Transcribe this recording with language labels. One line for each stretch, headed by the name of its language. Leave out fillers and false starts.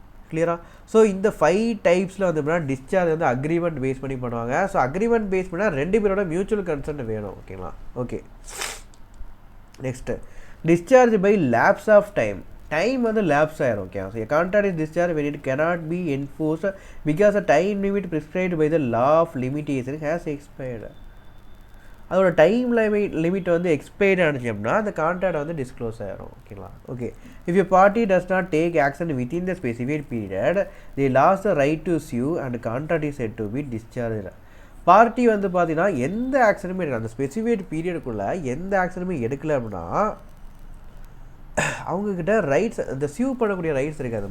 Tamil: கிளியரா? ஸோ இந்த 5 டைப்ஸில் வந்து எப்படின்னா டிஸ்சார்ஜ் வந்து அக்ரிமெண்ட் பேஸ் பண்ணி பண்ணுவாங்க. ஸோ அக்ரிமெண்ட் பேஸ் பண்ணால் 2 பேரோட மியூச்சுவல் கன்சென்ட் வேணும். ஓகேங்களா. Okay, next discharge by labs of time. Time வந்து லேப்ஸ் ஆயிரும்.
English: Okay, so contract is discharge when it cannot be enforced because a time limit prescribed by the law of limitation has expired.
Tamil: அதோட time limit வந்து expired ஆனிச்சு அப்படின்னா அந்த contract வந்து disclose ஆகிடும். ஓகேங்களா.
English: Okay, if a party does not take action within the specific period the loss the right to sue and contract is set to be discharge.
Tamil: Party வந்து பார்த்தீங்கன்னா எந்த ஆக்ஷனுமே எடுக்கல, அந்த ஸ்பெசிஃபிக் பீரியடுக்குள்ளே எந்த ஆக்ஷனுமே எடுக்கல அப்படின்னா அவங்கக்கிட்ட ரைட்ஸ், இந்த சியூ பண்ணக்கூடிய ரைட்ஸ் இருக்காது.